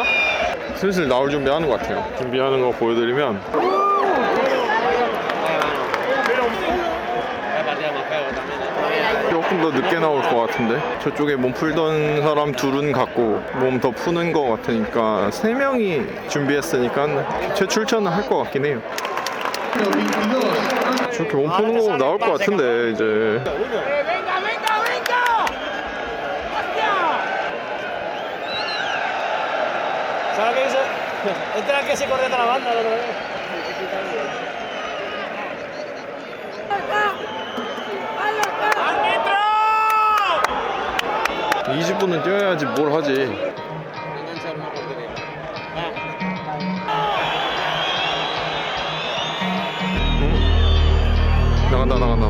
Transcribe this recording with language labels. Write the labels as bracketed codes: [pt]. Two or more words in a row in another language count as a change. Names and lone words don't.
[ko] 슬슬 나올 준비하는 것 같아요. 준비하는 거 보여드리면 조금 더 늦게 나올 것 같은데 저쪽에 몸 풀던 사람 둘은 갔고 몸 더 푸는 것 같으니까 3명이 준비했으니까 교체 출전은 할 것 같긴 해요. 저렇게 몸 푸는 거 나올 것 같은데 이제. [es] ¿Sabes qué hizo? Este era el que se corrió de la banda la otra vez. [ko] 20분은 뛰어야지 뭘 하지. 나간다.